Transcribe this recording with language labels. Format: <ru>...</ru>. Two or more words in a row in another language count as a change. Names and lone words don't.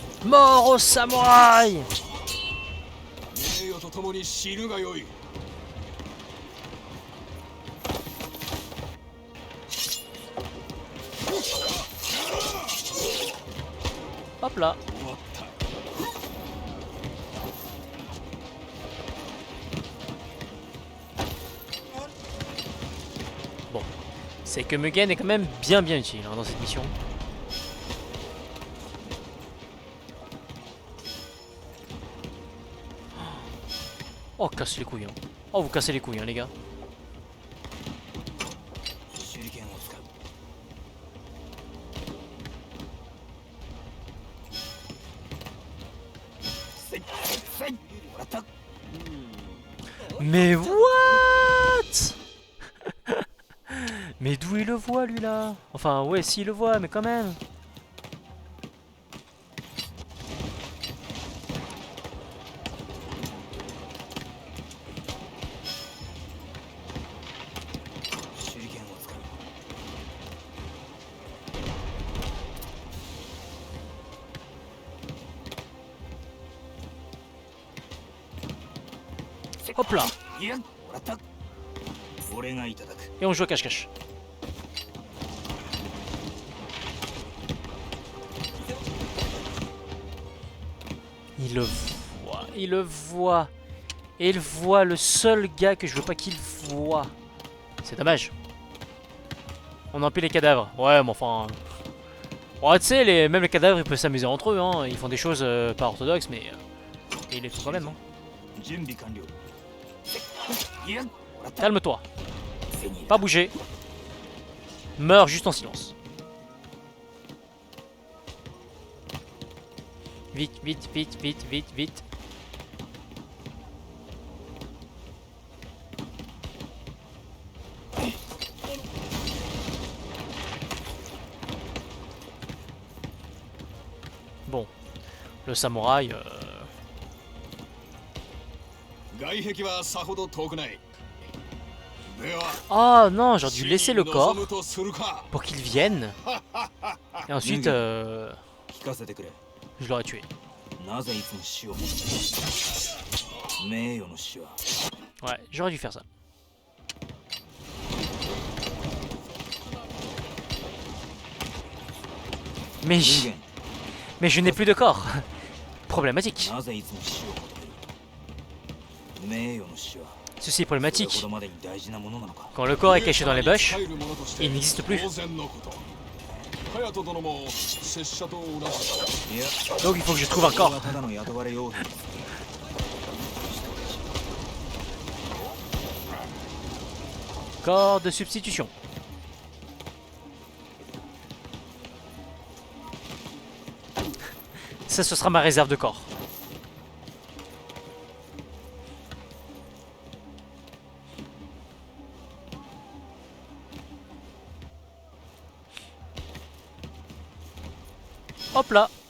<fr>Mort aux samouraïs!</fr> <ja>名誉とともに死ぬがよい。</ja> <fr>Hop là.</fr> <ja>終わった。</ja> <fr>Bon. C'est que Mugen est quand même bien utile hein, dans cette mission. Oh, casse les couilles. Hein. Oh, vous cassez les couilles, hein, les gars.</fr> <ja>手裏剣を使う。せいせいもらった。</ja> <fr>Mais what? Mais d'où il le voit, lui, là? Enfin, ouais, si, il le voit, mais quand même.</fr> <ja>手裏剣を使う。</ja> <fr>Hop là.</fr> <ja>いや、もらった。俺がいただく。</ja> <fr>Et on joue à cache-cache. Il le voit, il le voit. Et il voit le seul gars que je veux pas qu'il voit. C'est dommage. On empile les cadavres. Ouais, mais enfin... Ouais, tu sais, même les cadavres, ils peuvent s'amuser entre eux. Hein. Ils font des choses pas orthodoxes, mais... ils les font quand même. Hein.</fr> <ja>準備完了。いや、もらった。</ja> <fr>Calme-toi.</fr> <ja>手に入れ</ja> <fr>Pas bouger. Meurs juste en silence. Vite, vite, vite, vite, vite, vite. Bon. Le samouraï...</fr> <ja>外壁はさほど遠くない。では、</ja> <fr>Oh non, j'aurais dû laisser le</fr> <ja>死に</ja> <fr>corps</fr> <ja>臨むとするか。</ja> <fr>pour qu'il vienne. Et ensuite,</fr> <ja>聞かせてくれ。</ja> <fr>je l'aurais tué.</fr> <ja>なぜいつも死を求める。名誉の死は</ja> <fr>Ouais, j'aurais dû faire ça. Mais,</fr> <ja>人間</ja> <fr>mais je n'ai plus de corps. Problématique.</fr> <ja>なぜいつも死を求める。名誉の死は</ja> <fr>Ceci est</fr> <ja>それほ</ja> <fr>problématique.</fr> <ja>どまでに大事なものなのか。</ja> <fr>Quand le corps est caché dans les bush,</fr> <ja>帰る者として</ja> <fr>il n'existe plus.</fr> <ja>当然のこと。隼人殿も拙者と同じだ。いや、</ja> <fr>Donc il faut que je trouve un</fr> <ja>これは</ja> <fr>corps.</fr> <ja>ただの雇われ傭兵です。</ja> <fr>Corps de substitution. Ça, ce sera ma réserve de corps. Hop là.</fr>